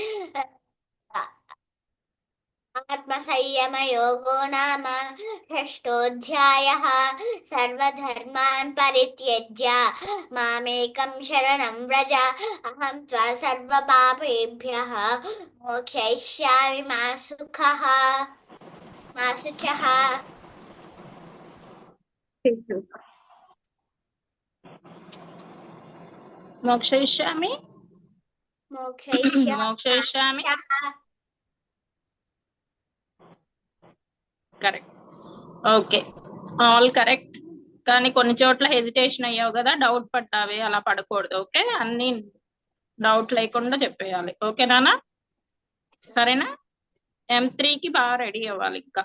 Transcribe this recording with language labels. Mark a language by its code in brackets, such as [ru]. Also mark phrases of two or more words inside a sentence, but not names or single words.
[sa] आत्मसंयमयोगो नाम षष्ठोऽध्यायः सर्वधर्मान् परित्यज्य मामेकं शरणं व्रज अहं त्वा सर्वपापेभ्यः मोक्षयिष्यामि मा शुचः మోక్షయిష్యామి मोक्षयिष्यामि [en] కరెక్ట్. Okay, all correct. [te] కానీ కొన్ని చోట్ల హెజిటేషన్ అయ్యావు కదా, డౌట్ పట్టావి, అలా పడకూడదు. ఓకే, అన్ని డౌట్ లేకుండా చెప్పేయాలి. ఓకే నానా, సరేనా? M3కి బాగా రెడీ అవ్వాలి ఇంకా.